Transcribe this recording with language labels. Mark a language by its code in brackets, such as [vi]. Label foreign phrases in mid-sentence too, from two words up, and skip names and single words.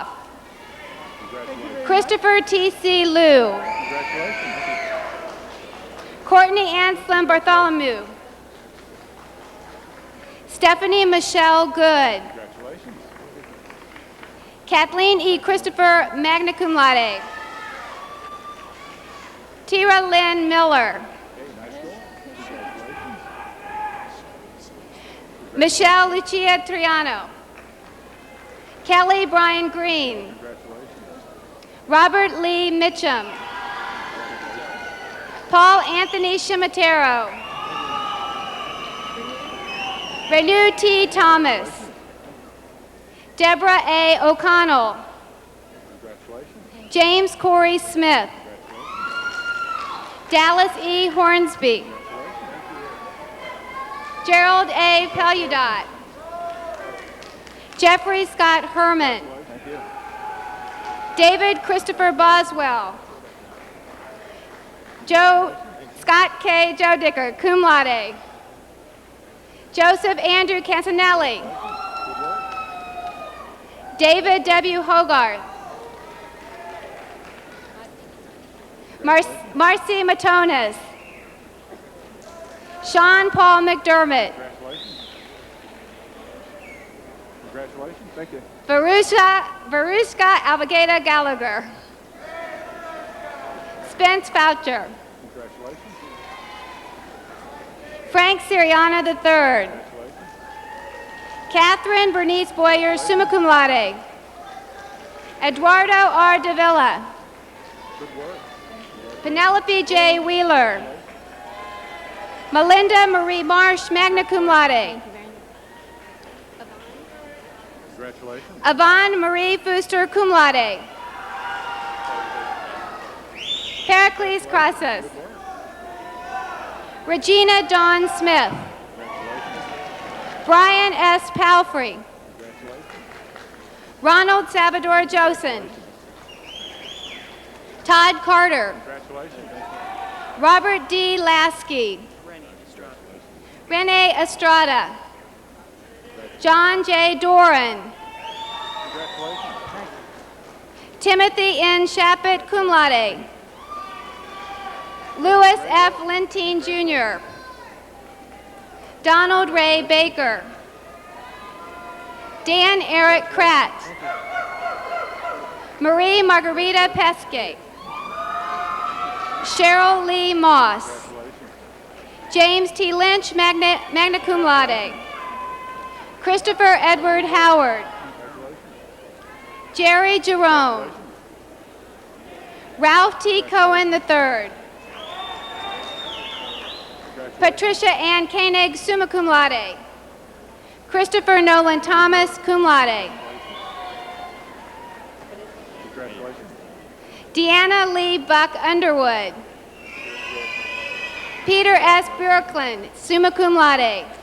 [en] Christopher T.C. Liu. Courtney Anselm Bartholomew. Stephanie Michelle Good. Kathleen E. Christopher, [la] magna cum laude. [en] Tira Lynn Miller. Michelle Lucia Triano. Kelly Brian Green. Robert Lee Mitchum. Paul Anthony Shimatero. Renu T. Thomas. Deborah A. O'Connell. James Corey Smith. Dallas E. Hornsby. Gerald A. Peludot. Jeffrey Scott Herman. David Christopher Boswell. Scott K. Joe Dicker, [la] cum laude. [en] Joseph Andrew Cantanelli. David W. Hogarth. Marcy Matonis. Sean Paul McDermott. Congratulations. Thank you. Varushka Alvageda Gallagher. Spence Foucher. Congratulations. Frank Siriana III. Catherine Bernice Boyer, [la] summa cum laude. [en] Eduardo R. Davila. Good work. Penelope J. Wheeler. Melinda Marie Marsh, [la] magna cum laude. [en] Congratulations. Yvonne Marie Fuster, [la] cum laude. [en] Pericles Crassus. Regina Dawn Smith. Brian S. Palfrey. Ronald Salvador Josen. Todd Carter. Robert D. Lasky. Renee Estrada. John J. Doran. Timothy N. Shappett, [la] cum laude. [en] Louis F. Lentine, Jr. Donald Ray Baker. Dan Eric Kratt. Marie Margarita Pesce. Cheryl Lee Moss. James T. Lynch, [la] magna cum laude. [en] Christopher Edward Howard. Jerry Jerome. Ralph T. Cohen III. Patricia Ann Koenig, [la] summa cum laude. [en] Christopher Nolan Thomas, [la] cum laude. [en] Deanna Lee Buck Underwood. Peter S. Bjorklund, [la] summa cum laude.